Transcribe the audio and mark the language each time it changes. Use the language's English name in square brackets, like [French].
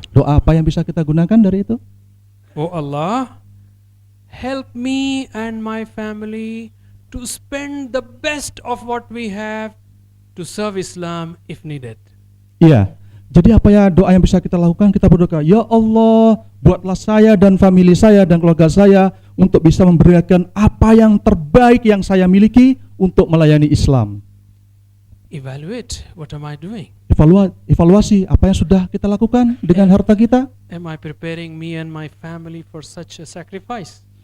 [Indonesian] Doa apa yang bisa kita gunakan dari itu? [English] Oh Allah, help me and my family to spend the best of what we have to serve Islam if needed. [Indonesian] Iya. Jadi apa ya doa yang bisa kita lakukan? Kita berdoa, ya Allah, buatlah saya dan famili saya dan keluarga saya untuk bisa memberikan apa yang terbaik yang saya miliki untuk melayani Islam. [English] Evaluate, what am I doing? [Indonesian] Evaluasi apa yang sudah kita lakukan dengan harta kita? [English] Am I preparing me and my family for such a sacrifice?